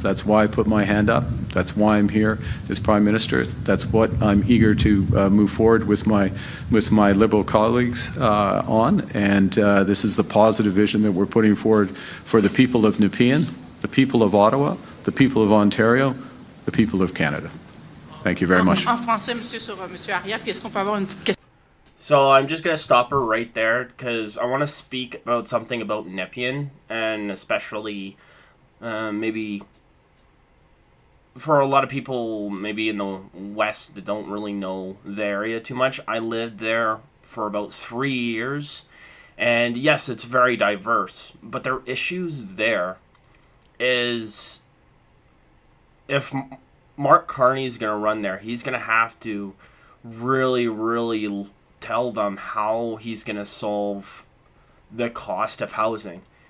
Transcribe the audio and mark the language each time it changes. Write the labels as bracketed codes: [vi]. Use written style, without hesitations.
[en] That's why I put my hand up. That's why I'm here as Prime Minister. That's what I'm eager to move forward with my Liberal colleagues on. And this is the positive vision that we're putting forward for the people of Nepean, the people of Ottawa, the people of Ontario, the people of Canada. Thank you very much. [fr] En français, monsieur, sur monsieur Arya, puis est-ce qu'on peut avoir une question? [en] So I'm just going to stop her right there because I want to speak about something about Nepean, and especially maybe for a lot of people maybe in the West that don't really know the area too much. I lived there for about 3 years, and yes, it's very diverse, but their issues there is if Mark Carney is going to run there, he's going to have to really, really tell them how he's going to solve the cost of housing.